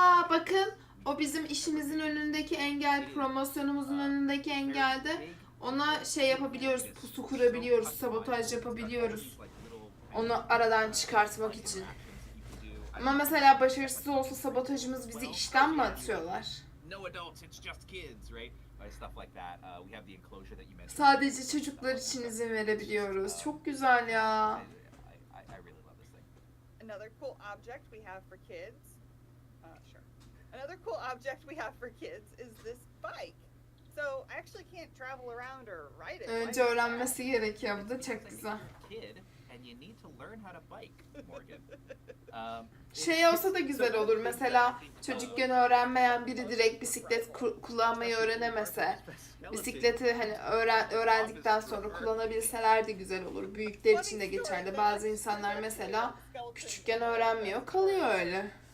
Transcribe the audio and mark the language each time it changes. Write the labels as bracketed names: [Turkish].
[Turkish] Bakın o bizim işimizin önündeki engel, promosyonumuzun önündeki engelde. Ona şey yapabiliyoruz, pusu kurabiliyoruz, sabotaj yapabiliyoruz. Onu aradan çıkartmak için. Ama mesela başarısız olsa sabotajımız bizi işten mi atıyorlar? [English] No adults, it's just kids, right? Stuff like that. We have the enclosure that you mentioned. [Turkish] Sadece çocuklar için izin verebiliyoruz. Çok güzel ya. [English] I really love this thing. Another cool object we have for kids. Sure. Another cool object we have for kids is this bike. So I actually can't travel around or ride it. [Turkish] Önce öğrenmesi gerekiyor. Bu da çok güzel. [English] Kid, and you need to learn how to bike, Morgan. [Turkish] Şey olsa da güzel olur. Mesela çocukken öğrenmeyen biri direkt bisiklet kullanmayı öğrenemese, bisikleti hani öğrendikten sonra kullanabilseler de güzel olur. Büyükler için de geçerli. Bazı insanlar mesela küçükken öğrenmiyor, kalıyor öyle.